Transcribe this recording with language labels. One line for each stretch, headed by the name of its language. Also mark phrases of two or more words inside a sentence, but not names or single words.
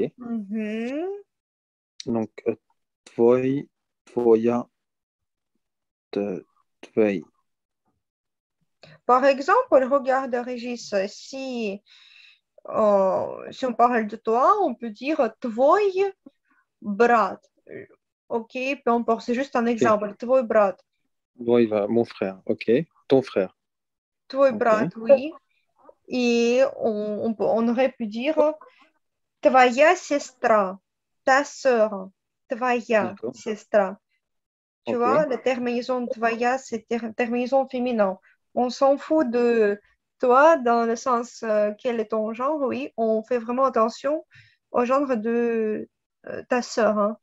Russian: Mhm. Donc, твой, твоя, твой.
French: Par exemple, regarde, Régis, si on parle de toi, on peut dire
Russian: твой брат.
French: OK, peu importe, c'est juste un Ok. exemple.
Russian: Твой брат.
French: Bon, il va, mon frère, ok. Ton frère,
Russian: Твой
French: ok.
Russian: брат,
French: oui. Et on aurait pu dire
Russian: твоя сестра,
French: ta sœur, твоя D'accord, сестра. Tu vois, ok. la terminaison твоя, c'est terminaison féminin. On s'en fout de toi dans le sens quel est ton genre, oui. On fait vraiment attention au genre de ta sœur, hein.